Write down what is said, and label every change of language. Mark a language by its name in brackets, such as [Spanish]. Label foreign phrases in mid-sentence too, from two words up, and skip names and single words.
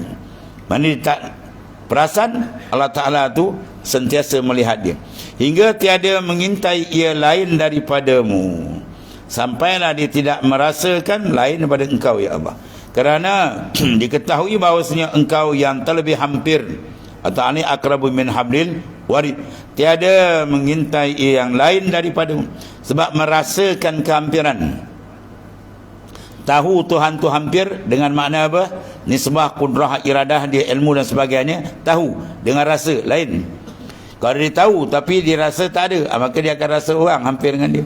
[Malay] Mana dia tak perasan Allah Ta'ala tu sentiasa melihat dia, hingga tiada mengintai ia lain daripadamu, sampailah dia tidak merasakan lain daripada engkau ya Allah. Kerana diketahui bahawasanya engkau yang terlebih hampir, atau [Arabic] ani akrabu min hablil warid, [Malay] tiada mengintai ia yang lain daripadamu. Sebab merasakan kehampiran, tahu Tuhan tu hampir dengan makna apa? Nisbah, kudrah, iradah dia, ilmu dan sebagainya. Tahu dengan rasa lain. Kalau dia tahu tapi dia rasa tak ada, maka dia akan rasa orang hampir dengan dia.